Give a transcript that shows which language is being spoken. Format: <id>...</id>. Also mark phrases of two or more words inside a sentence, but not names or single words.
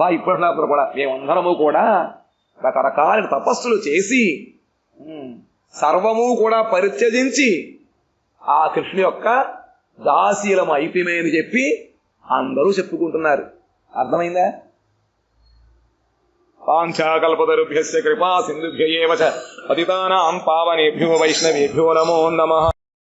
<te>ఇప్పటినప్పుడు కూడా మేమందరము కూడా రకరకాల తపస్సులు చేసి సర్వము కూడా పరిత్యజించి ఆ కృష్ణు యొక్క దాసీలము అయిపోయి అని చెప్పి అందరూ చెప్పుకుంటున్నారు. అర్థమైందా?</te> <sa>వాంఛాకల్పతరుభ్యశ్చ కృపా సింధుభ్య ఏవ చ పతితానాం పావనేభ్యో వైష్ణవేభ్యో నమో నమః.</sa>